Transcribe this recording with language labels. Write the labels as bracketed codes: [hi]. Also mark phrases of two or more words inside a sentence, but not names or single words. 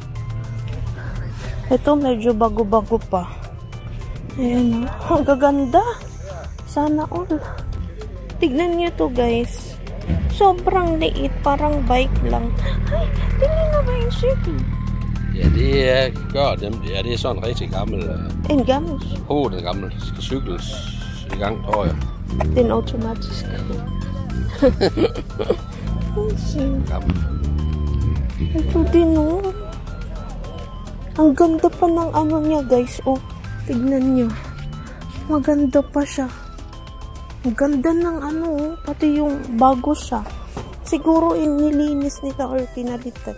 [tl] Ito medyo bago-bago pa. Ayan ang gaganda. Sana all. Tignan nyo to guys. Sobrang liit. Parang bike lang. Ay, tingnan na ba yung city? [da] Ja, det gør dem. Ja, det er sådan en rigtig gammel... En gammel? Den gammel. Skal cykles i gang, tror jeg. Den automatisk. Gammel. [tl] Ito din, oh. Ang ganda pa ng ano niya, guys. Oh, tignan nyo. Maganda pa siya. Ang ganda ng ano, oh. Pati yung bago siya. Siguro nilinis nila or pinalitan.